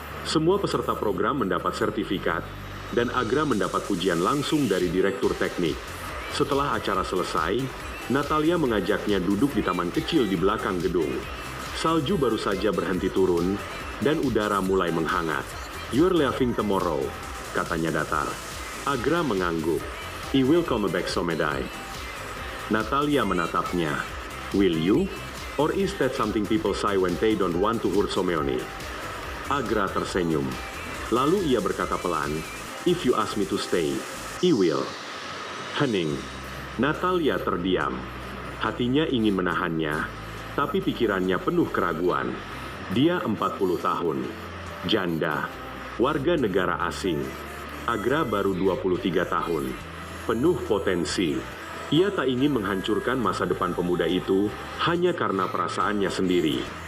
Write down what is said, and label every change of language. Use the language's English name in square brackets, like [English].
[Indonesian] Semua peserta program mendapat sertifikat, dan Agra mendapat pujian langsung dari Direktur Teknik. Setelah acara selesai, Natalia mengajaknya duduk di taman kecil di belakang gedung. Salju baru saja berhenti turun, dan udara mulai menghangat. [English] "You're leaving tomorrow," [Indonesian] katanya datar. Agra mengangguk. [English] "I will come back someday." [Indonesian] Natalia menatapnya. [English] "Will you? Or is that something people say when they don't want to hurt Someone?" [Indonesian] Agra tersenyum. Lalu ia berkata pelan, [English] "If you ask me to stay, I will." [Indonesian] Hening. Natalia terdiam. Hatinya ingin menahannya, tapi pikirannya penuh keraguan. Dia 40 tahun. Janda. Warga negara asing. Agra baru 23 tahun. Penuh potensi. Ia tak ingin menghancurkan masa depan pemuda itu hanya karena perasaannya sendiri.